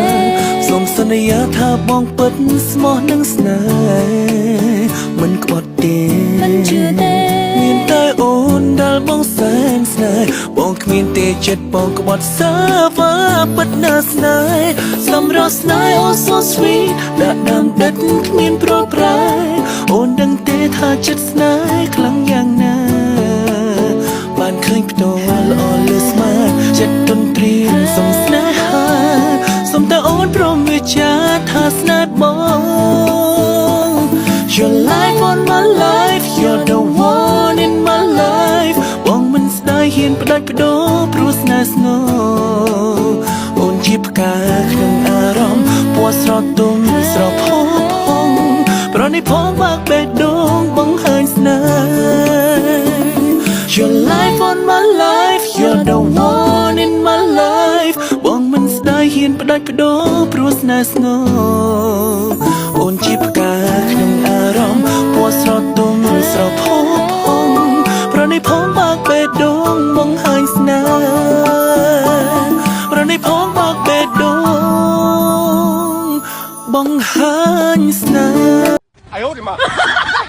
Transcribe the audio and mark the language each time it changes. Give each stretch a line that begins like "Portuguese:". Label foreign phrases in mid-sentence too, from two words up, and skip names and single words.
Khmer: សូមសន្យាថាបងពិតស្មោះនឹងស្នេហ៍មិនក្បត់ទេ មិនជឿទេ មានតែអូនដែលបងសែនស្នេហ៍បងគ្មានទេចិត្តបងក្បត់សាវ៉ាពិតណាស់ស្នេហ៍សម្រស់ស្នេហ៍
English: oh so sweet
Khmer: ដាក់ដាំដិតគ្មានប្រប្រែអូនដឹងទេថាចិត្តស្នេហ៍ខ្លាំងយ៉ាងណាបានឃើញផ្ទាល់ល្អលើស្មានចិត្តទន្ទ្រានសំស្នេហាសំតែអូនព្រមវិចារថាស្នេហ៍បង
English: Your life on my life You're the one in my life
Khmer: បងមិនស្ដាយហ៊ានផ្ដាច់បដោព្រោះស្នេហ៍ស្ងោអូនជាផ្កាក្នុងអារម្មណ៍ពណ៌ស្រទន់ស្រផូងប្រនេះផងបាក់បេះដូងបង្ហាញស្នេ ហ៍
English: Your life on my life You're the one in my life
Khmer: បងមិនស្ដាយហ៊ានផ្ដាច់បដោព្រោះស្នេហ៍ស្ងោអូនជាផ្កាក្នុងអារម្មណ៍ពណ៌ស្រទន់ស្រផូងប្រនេះផងបាក់បេះដូងបង្ហាញស្នេហ៍រនៃផងបាក់បេះដូងបង្ហាញស្នេហ៍